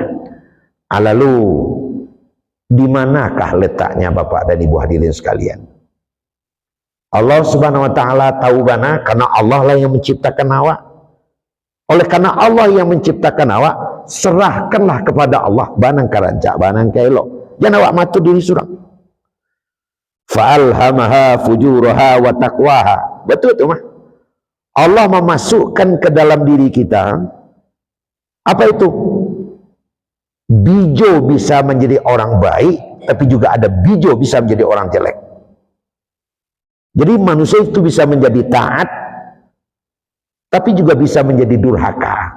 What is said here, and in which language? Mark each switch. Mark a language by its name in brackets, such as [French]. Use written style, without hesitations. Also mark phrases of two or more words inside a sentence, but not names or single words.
[Indonesian] Lalu di manakah letaknya Bapak dan Ibu hadirin sekalian? Allah [Arabic] Subhanahu wa taala [Indonesian] tahu bana karena Allah lah yang menciptakan awak. Oleh karena Allah yang menciptakan awak, serahkanlah kepada Allah [Minangkabau] banang karancak, banang kaelok. Jangan awak matu diri surang. [Arabic] Fa'alhamaha fujuraha wa taqwaha. [Minangkabau] Betul tu mah. [Indonesian] Allah memasukkan ke dalam diri kita apa itu? Bijo bisa menjadi orang baik, tapi juga ada bijo bisa menjadi orang jelek. Jadi manusia itu bisa menjadi taat, tapi juga bisa menjadi durhaka.